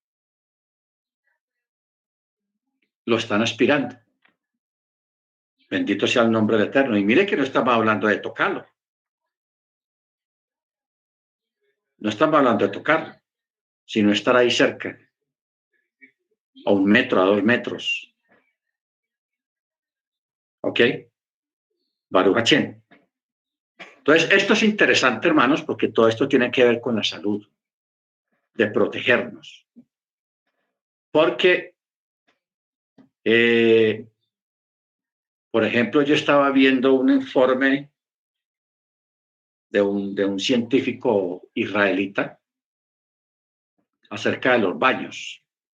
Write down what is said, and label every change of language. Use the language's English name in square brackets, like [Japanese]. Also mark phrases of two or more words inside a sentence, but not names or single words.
[Spanish] Lo están aspirando. Bendito sea el nombre del Eterno. Y mire que no estamos hablando de tocarlo. No estamos hablando de tocarlo, sino estar ahí cerca, a 1 metro, a 2 metros. ¿Ok? [Hebrew] ברוך השם. [Spanish] Entonces, esto es interesante, hermanos, porque todo esto tiene que ver con la salud, de protegernos. Porque, por ejemplo, yo estaba viendo un informe de un científico israelita acerca de los baños.